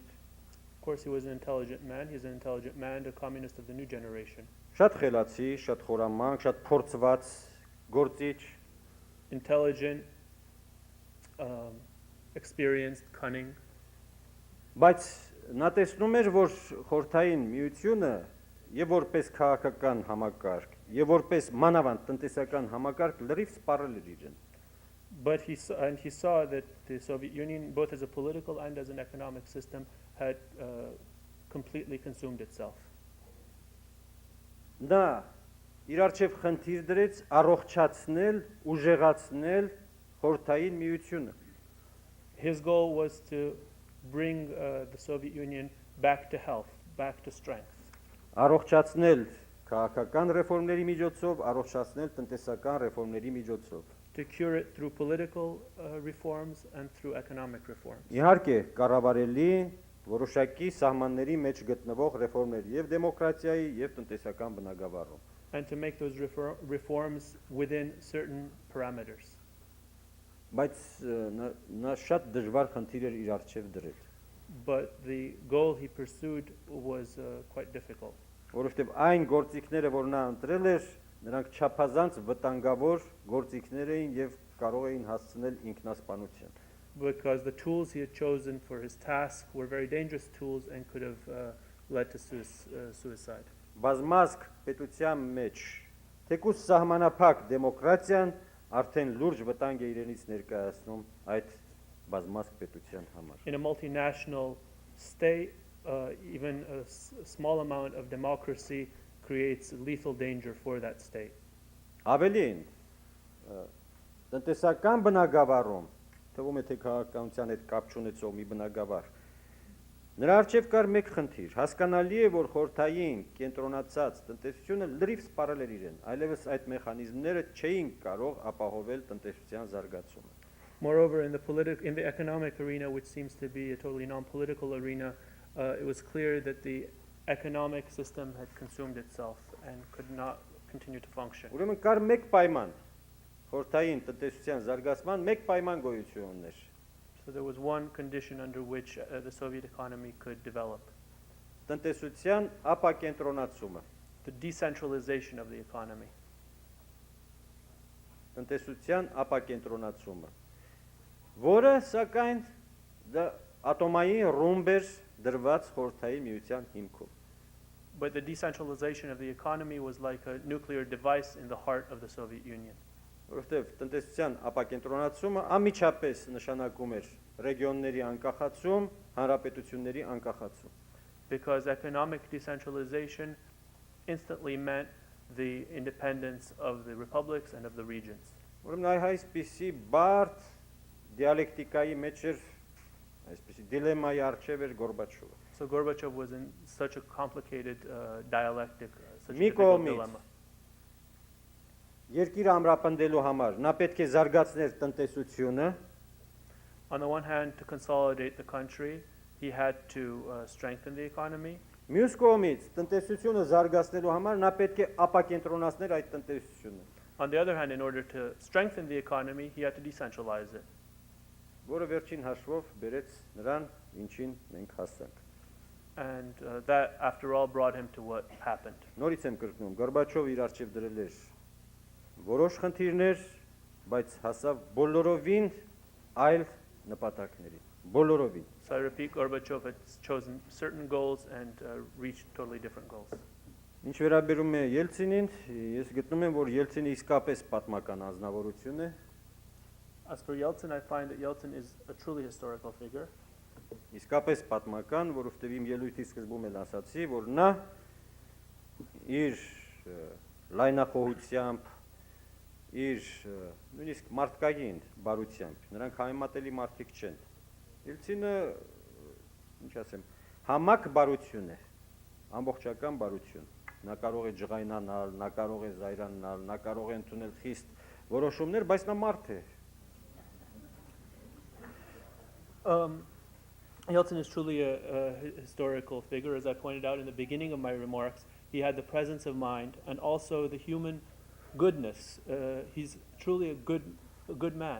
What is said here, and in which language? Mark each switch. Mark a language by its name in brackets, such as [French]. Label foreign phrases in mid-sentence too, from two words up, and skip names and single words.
[English] Of course, he was an intelligent man. He's an intelligent man, a communist of the new generation. [Armenian] շատ խելացի, շատ խորամանկ, շատ փորձված գործիչ, [English] Intelligent, experienced, cunning. [Armenian] բայց նա տեսնում էր, որ խորհրդային միությունը եւ որպես քաղաքական համակարգ, եւ որպես մանավանդ տնտեսական համակարգ լրիվ սպառել էր իրեն։ [English] But he saw that the Soviet Union, both as a political and as an economic system, had completely consumed itself. [Armenian] Նա իր առջև խնդիր դրեց առողջացնել, ուժեղացնել խորհրդային միությունը։ [English] His goal was to bring the Soviet Union back to health, back to strength. [Armenian] Առողջացնել քաղաքական ռեֆորմների միջոցով, առողջացնել տնտեսական ռեֆորմների միջոցով։ [English] To cure it through political reforms and through economic reforms. [Armenian] Իհարկե, կառավարելի որոշակի սահմանների մեջ գտնվող ռեֆորմներ եւ դեմոկրատիայի եւ տնտեսական բնագավառում։ [English] And to make those reforms within certain parameters. [Armenian] Բայց նա շատ դժվար խնդիր էր իր առջև դրել։ [English] But the goal he pursued was quite difficult. [Armenian] Որովհետեւ այն գործիքները, որ նա ընտրել էր, նրանք չափազանց վտանգավոր գործիքներ էին եւ կարող էին հասցնել ինքնասպանության։ [English] Because the tools he had chosen for his task were very dangerous tools and could have led to suicide. [Armenian] Բազմազգ պետության մեջ թեկուզ սահմանափակ դեմոկրատիան արդեն լուրջ վտանգ է իրենից ներկայացնում այդ բազմազգ պետության համար։ [English] In a multinational state, even a small amount of democracy creates lethal danger for that state. [Armenian] Ավելին, տնտեսական բնագավառում, թվում է թե քաղաքականության հետ կապ չունեցող մի բնագավառ, նրա առջև կար մեկ խնդիր, հասկանալի է, որ խորհրդային կենտրոնացած տնտեսությունը լրիվ սպառել էր իրեն, այլևս այդ մեխանիզմները չէին կարող ապահովել տնտեսության զարգացումը։ [English] Moreover, in the economic arena, which seems to be a totally non-political arena, it was clear that the economic system had consumed itself and could not continue to function. [Armenian] Ուրեմն կար մեկ պայման, խորհրդային տնտեսության զարգացման մեկ պայման գոյություն ուներ։ [English] So there was one condition under which the Soviet economy could develop. [Armenian] Տնտեսության ապակենտրոնացումը։ [English] The decentralization of the economy. [Armenian] Տնտեսության ապակենտրոնացումը։ որը սակայն ատոմային ռումբ էր դրված խորհրդային միության հիմքում։ [English] But the decentralization of the economy was like a nuclear device in the heart of the Soviet Union. [Armenian] Որովհետև տնտեսության ապակենտրոնացումը անմիջապես նշանակում էր ռեգիոնների անկախացում, հանրապետությունների անկախացում։ [English] Because economic decentralization instantly meant the independence of the republics and of the regions. [Armenian] Ուրեմն այսպիսի բարդ դիալեկտիկայի մեջ էր, այսպիսի դիլեմայի առջև էր Գորբաչովը։ [English] So Gorbachev was in such a complicated dialectic, such a [Armenian] Մի [English] difficult [Armenian] կողմից [English] dilemma. [Armenian] երկիրը ամրապնդելու համար նա պետք է զարգացներ տնտեսությունը, [English] On the one hand, to consolidate the country, he had to strengthen the economy. [Armenian] մյուս կողմից տնտեսությունը զարգացնելու համար նա պետք է ապակենտրոնացներ այդ տնտեսությունը, [English] On the other hand, in order to strengthen the economy, he had to decentralize it. [Armenian] որը վերջին հաշվով բերեց նրան, ինչին մենք հասանք։ [English] And that, after all, brought him to what happened. [Armenian] Նորից եմ կրկնում, Գորբաչովը իր առջև դրել էր որոշ խնդիրներ, բայց հասավ բոլորովին այլ նպատակների, բոլորովին։ [English] So I repeat, Gorbachev had chosen certain goals and reached totally different goals. [Armenian] Ինչ վերաբերում է Ելցինին, ես գտնում եմ, որ Ելցինը իսկապես պատմական անձնավորություն է, [English] As for Yeltsin, I find that Yeltsin is a truly historical figure. [Armenian] իսկապես պատմական, որովհետև իմ ելույթի սկզբում էլ ասացի, որ նա իր լայնախոհությամբ, իր նույնիսկ մարդկային բարությամբ, նրանք համեմատելի մարդիկ չեն։ Ելցինը, ինչ ասեմ, համակ բարություն է, ամբողջական բարություն։ Նա կարող է ջղայնանալ, նա կարող է զայրանալ, նա կարող է ընդունել խիստ որոշումներ, բայց նա մարդ է։ [English] Yeltsin is truly a historical figure. As I pointed out in the beginning of my remarks, he had the presence of mind and also the human goodness. He's truly a good man.